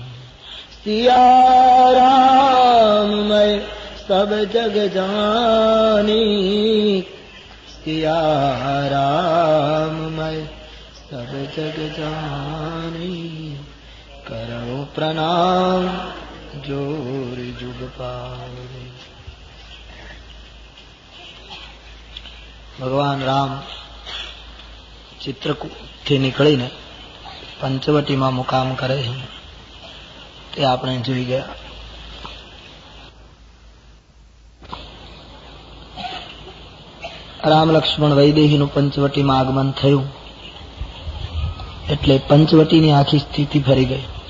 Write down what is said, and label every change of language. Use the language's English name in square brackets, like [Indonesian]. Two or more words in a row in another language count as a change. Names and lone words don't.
[Awadhi] सिया राम मैं सब जग जानी. सिया राम मैं सब जग जानी. करो प्रणाम जोर जुग पावे. [Gujarati] ભગવાન રામ ચિત્રકૂટથી નીકળીને પંચવટીમાં મુકામ કરે છે તે આપણે જોઈ ગયા. રામ લક્ષ્મણ વૈદેહીનું પંચવટીમાં આગમન થયું એટલે પંચવટીની આખી સ્થિતિ ફરી ગઈ.